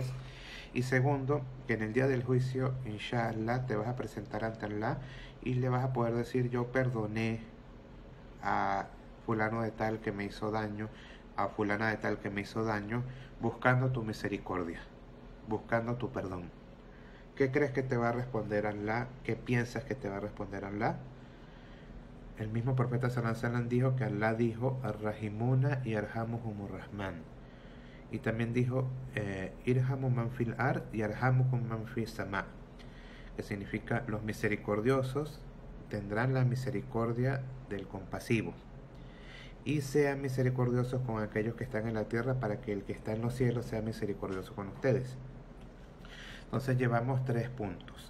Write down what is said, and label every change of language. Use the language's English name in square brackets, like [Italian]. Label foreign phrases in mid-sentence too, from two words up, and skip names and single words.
[Spanish] Y segundo, que en el día del juicio, [Arabic] inshallah, [Spanish] te vas a presentar ante Allah y le vas a poder decir: yo perdoné a fulano de tal que me hizo daño, a fulana de tal que me hizo daño, buscando tu misericordia, buscando tu perdón. ¿Qué crees que te va a responder Allah? ¿Qué piensas que te va a responder Allah? El mismo profeta [Arabic] صلى الله عليه وسلم [Spanish] dijo que Allah dijo: [Arabic] الراحمون يرحمهم الرحمن. [Spanish] Y también dijo: [Arabic] ارحموا من في الأرض يرحمكم من في السماء, [Spanish] que significa: los misericordiosos tendrán la misericordia del compasivo, y sean misericordiosos con aquellos que están en la tierra, para que el que está en los cielos sea misericordioso con ustedes. Entonces llevamos 3 puntos.